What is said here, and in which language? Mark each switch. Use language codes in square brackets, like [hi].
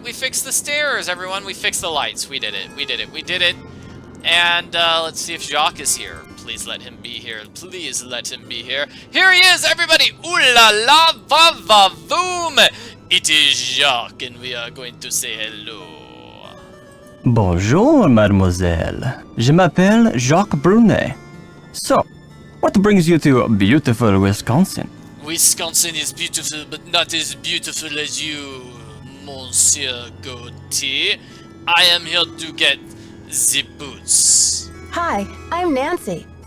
[en] We fixed the stairs, everyone. We fixed the lights. We did it. We did it. We did it. And let's see if Jacques is here. Please let him be here. Please let him be here. Here he is, everybody. Ooh la la, va va voom. It is Jacques, and we are going to say hello. [fr] Bonjour, mademoiselle. Je m'appelle Jacques Brunet. [en] So, what brings you to beautiful Wisconsin? Wisconsin is beautiful, but not as beautiful as you, Monsieur Gauthier. I am here to get the boots. Hi, I'm Nancy.